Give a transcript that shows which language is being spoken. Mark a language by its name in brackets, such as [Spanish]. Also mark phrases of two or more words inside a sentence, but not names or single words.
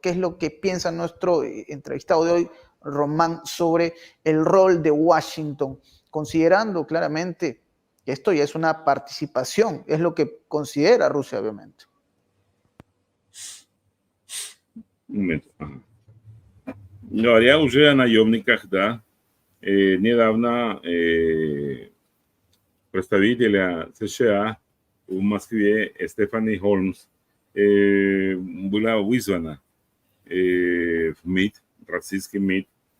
[Spanish] ¿Qué es lo que piensa nuestro entrevistado de hoy, Román, sobre el rol de Washington, considerando claramente que esto ya es una participación, es lo que considera Rusia, obviamente? [Russian] Un момент. Ага. Говоря уже о наемниках, да, недавно представителя США в Москве Стефани Холмс была вызвана в МИД, российский МИД.